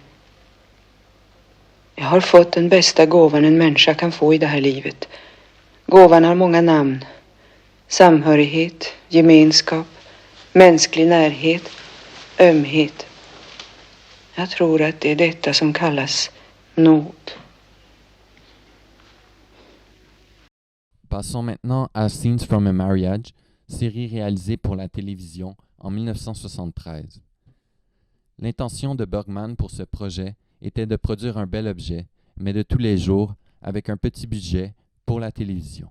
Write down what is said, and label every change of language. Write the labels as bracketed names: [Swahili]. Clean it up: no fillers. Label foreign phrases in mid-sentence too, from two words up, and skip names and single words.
[Swedish] Jag har fått den bästa gåvan en människa kan få i det här livet. Gåvan har många namn. Samhörighet, gemenskap, mänsklig närhet, ömhet. Jag tror att det är detta som kallas nåd. [French] Passons maintenant à Scenes from a Marriage, série réalisée pour la télévision en 1973. L'intention de Bergman pour ce projet était de produire un bel objet, mais de tous les jours, avec un petit budget, pour la télévision.